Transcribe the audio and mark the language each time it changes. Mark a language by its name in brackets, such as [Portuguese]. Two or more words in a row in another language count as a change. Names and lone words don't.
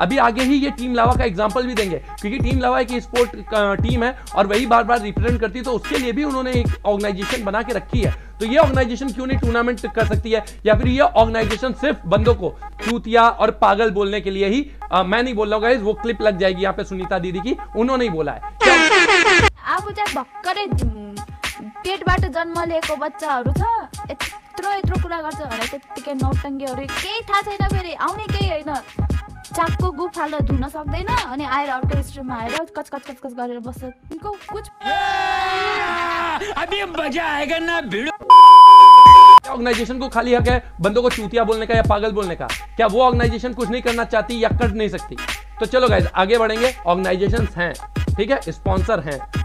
[Hindi] अभी आगे ही ये टीम लावा का एग्जांपल भी देंगे, क्योंकि टीम लावा एक [English] e-sport team [Hindi] है और वही बार बार रिप्रेजेंट करती है, तो उसके लिए भी उन्होंने एक ऑर्गेनाइजेशन बना के रखी है। तो ये ऑर्गेनाइजेशन क्यों नहीं टूर्नामेंट कर सकती है? या फिर ये ऑर्गेनाइजेशन सिर्फ बंदों को चूतिया और पागल बोलने के लिए ही? मैं नहीं बोल रहा हूँ गाइस, वो क्लिप लग जाएगी यहाँ पे सुनीता दीदी की, उन्होंने ही बोला है। [Nepali] आफू चाहिँ भर्खरै पेटबाट जन्म लिएको बच्चाहरू छ, यत्रो यत्रो कुरा गर्छ भने त्यतिकै नौटङ्गीहरू केही थाहा छैन, फेरि आउने केही होइन, चाकको गुफ हाल्दा धुन सक्दैन, अनि आएर अर्को स्ट्रिममा आएर कच कच कच कच गरेर बस्छ। [Hindi] उनको कुछ अभी मजा आएगा ना भिड़ो। ऑर्गेनाइजेशन को खाली हक है बंदों को चूतिया बोलने का या पागल बोलने का? क्या वो ऑर्गेनाइजेशन कुछ नहीं करना चाहती या कर नहीं सकती? तो चलो गाइस आगे बढ़ेंगे। ऑर्गेनाइजेशंस हैं, ठीक है, स्पॉन्सर हैं,